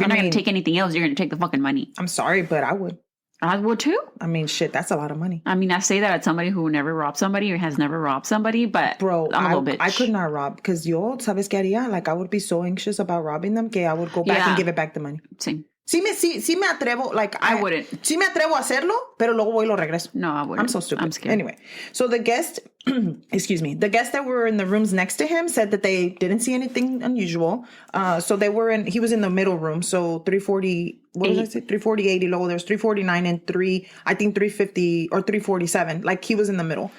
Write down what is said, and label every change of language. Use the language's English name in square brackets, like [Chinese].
[English] If you're not going to take anything else, you're going to take the fucking money. I'm sorry, but I would. I would too. I mean, shit, that's a lot of money. I mean, I say that as somebody who never robbed somebody or has never robbed somebody, but Bro, I'm a little bitch. I could not rob because [Spanish] sabes qué haría? [English] Like, I would be so anxious about robbing them que I would go back and give it back the money. Same. [Spanish] Sí me atrevo, like [English] I wouldn't. [Spanish] Sí me atrevo a hacerlo, pero luego voy y lo regreso. [English] No, I wouldn't. I'm so stupid. I'm scared. Anyway, so the guest, the guests that were in the rooms next to him said that they didn't see anything unusual. So he was in the middle room. So 340, what did I say? 348 [Spanish] y luego [English] there's 349 and 350 or 347. Like he was in the middle.